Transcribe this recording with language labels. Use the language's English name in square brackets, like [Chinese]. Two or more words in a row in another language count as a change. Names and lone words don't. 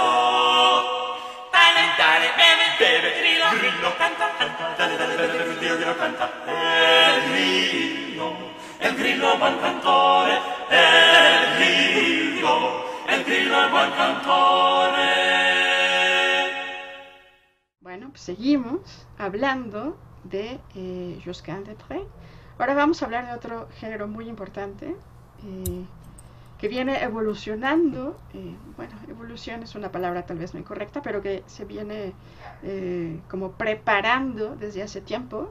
[Italian] Dale, dale, beve, beve, grillo canta, canta, dale, dale, beve, beve, grillo canta. E il grillo è il buon cantore, e il grillo è il buon cantore. [Spanish] Bueno, pues seguimos hablando de Josquin des Prez. Ahora vamos a hablar de otro género muy importante que viene evolucionando. Bueno, evolución es una palabra tal vez no incorrecta, pero que se viene como preparando desde hace tiempo.